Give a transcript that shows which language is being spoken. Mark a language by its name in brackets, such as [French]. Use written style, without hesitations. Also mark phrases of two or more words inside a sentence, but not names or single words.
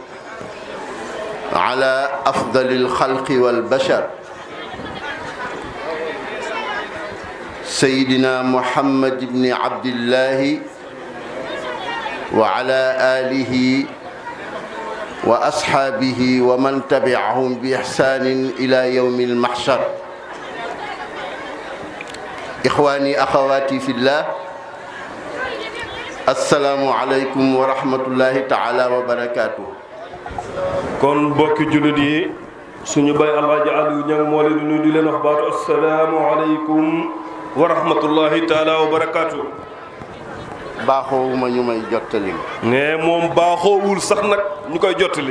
[Arabic] على أفضل الخلق والبشر سيدنا محمد بن عبد الله وعلى آله وأصحابه ومن تبعهم بإحسان إلى يوم المحشر إخواني أخواتي في الله السلام عليكم ورحمة الله تعالى وبركاته [Wolof] kon bokki jullit yi suñu bay Alaaji Aliou Niang moo leen di nuyu di leen wax baatu [Arabic] السلام عليكم ورحمة الله تعالى وبركاته. [Wolof] baaxoowuma ñu may jottalil ne moom baaxoowul sax nag ñu koy jottalil